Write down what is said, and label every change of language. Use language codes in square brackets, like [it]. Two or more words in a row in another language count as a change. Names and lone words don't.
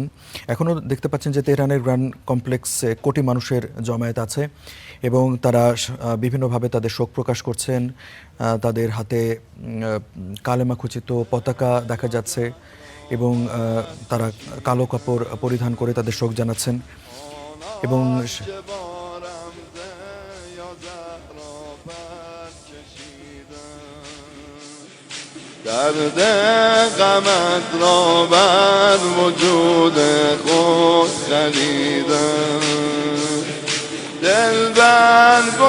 [bn] এখনও দেখতে পাচ্ছেন যে তেহরানের গ্র্যান্ড কমপ্লেক্সে কোটি মানুষের জমায়েত আছে এবং তারা বিভিন্নভাবে তাদের শোক প্রকাশ করছেন। তাদের হাতে কালেমা খচিত পতাকা দেখা যাচ্ছে এবং তারা কালো কাপড় পরিধান করে তাদের শোক জানাচ্ছেন এবং [fa] درد غمت را بر وجود خود خریدم دل بر